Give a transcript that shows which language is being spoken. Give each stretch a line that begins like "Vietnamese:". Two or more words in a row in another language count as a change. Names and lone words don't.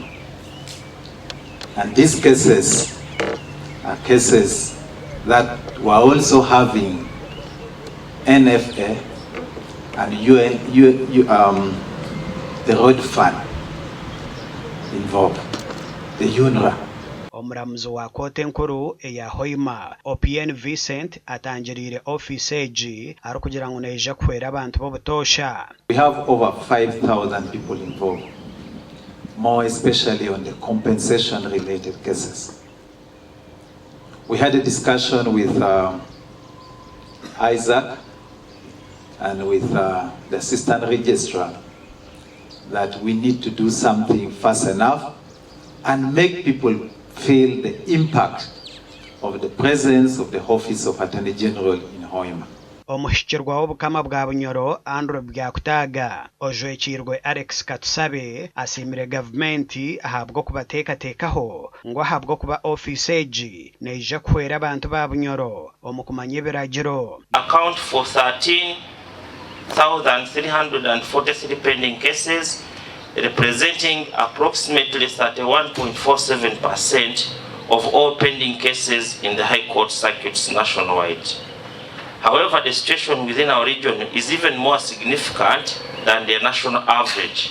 English: And these cases are cases that were also having NFA and the road fund involved, the UNRWA.
Nyoro: Omuramuzi wa kote nkuru eya Hoima OPN Vincent atangirire ofiisi egi ari kugira ngu neija kuhwera abantu b'obutosha.
English: We have over 5,000 people involved, more especially on the compensation related cases. We had a discussion with Isaac and with the assistant registrar that we need to do something fast enough and make people feel the impact of the presence of the Office of Attorney General in Hoima.
Nyoro: Omuhikirwa w'obukama bwa Bunyoro Andrew Byakutaga ojwekirwe Alex Katusabe asimire gavumenti ahabwo kubateekateekaho ngo ahabwo kuba ofiisi egi neija kuhwera abantu ba Bunyoro omu kumanya ebiragiro.
English: Account for 13,343 pending cases, representing approximately 31.47% of all pending cases in the High Court circuits nationwide. However, the situation within our region is even more significant than the national average.